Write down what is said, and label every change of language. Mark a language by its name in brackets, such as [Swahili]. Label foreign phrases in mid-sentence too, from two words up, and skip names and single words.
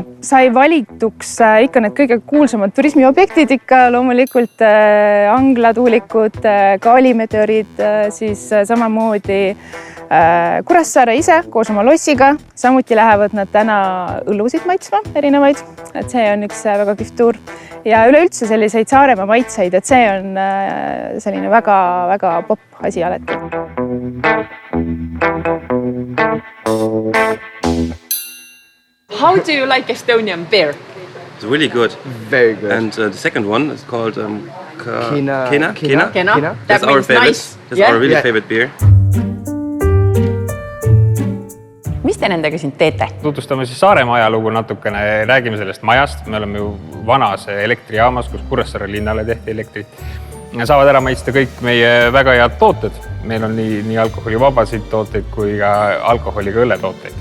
[Estonian] Sai valituks ikka need kõige kuulsamad turismiobjektid ikka loomulikult anglatuulikud, kaalimeteoriid, siis samamoodi Kuressaare ise koos oma lossiga. Samuti lähevad nad täna õllusid maitsma erinevaid, et see on üks väga kihvt tuur. Ja üleüldse selliseid Saaremaa maitseid, et see on selline väga-väga popp asi alati. [English] How do you like Estonian beer? It's really good. Very good. And the second one is called Kena. Kena? That's our favorite. Nice. That's our really favorite beer. [Estonian] Mis te nendega siin teete? Tutvustame siis Saaremaa ajalugu natukene, räägime sellest majast. Me oleme ju vanas elektrijaamas, kus Kuressaare linnale tehti elektrit. Saavad ära maitsta kõik meie väga head tooted. Meil on nii alkoholivabasid tooteid kui ka alkoholiga õlletooteid.